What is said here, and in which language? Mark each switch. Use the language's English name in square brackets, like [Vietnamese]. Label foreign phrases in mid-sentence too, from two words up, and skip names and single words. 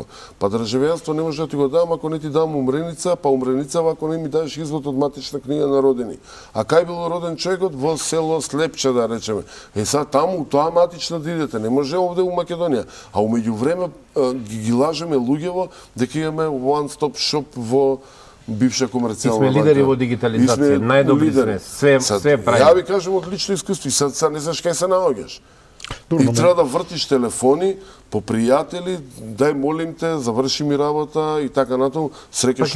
[Macedonian] Па државјанство не може да ти го дам ако не ти дам умреница, па умреница ако не ми дадеш извод од матична книга на родени. А кај бил роден човекот? Во село Слепче, да речеме. Сад таму, тоа матична да идете, не може овде у Македонија. А умеѓу време ги лажеме луѓево дека имаме [English] one-stop shop [Macedonian] во бивша комерцијална банка. Сме лидери во дигитализација, најдобри сме, све прави. Ја ви кажам од лично искуство, сад не знаеш кај се наоѓаш. И треба да вртиш телефони по пријатели, [Serbian] дај молим те, [Macedonian] заврши ми работа и така натаму. Среќа што